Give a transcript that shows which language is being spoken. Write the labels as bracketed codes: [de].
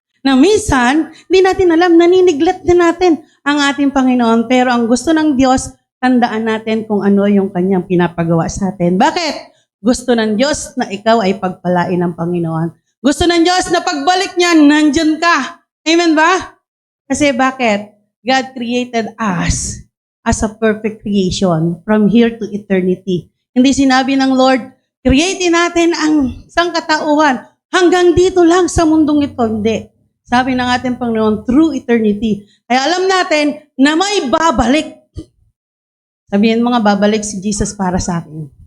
[tl] Na minsan, hindi natin alam, naniniglet din natin ang ating Panginoon. Pero ang gusto ng Diyos, tandaan natin kung ano yung kanyang pinapagawa sa atin. Bakit? Gusto ng Diyos na ikaw ay pagpalain ng Panginoon. Gusto ng Diyos na pagbalik niya, nandyan ka. Amen ba? Kasi bakit? [en] God created us as a perfect creation from here to eternity. [tl] Hindi sinabi ng Lord, createin natin ang sangkatauhan hanggang dito lang sa mundong ito. Hindi. Sabi ng ating Panginoon, [en] through eternity. [tl] Kaya alam natin na may babalik. Sabihin mga babalik si Jesus para sa akin.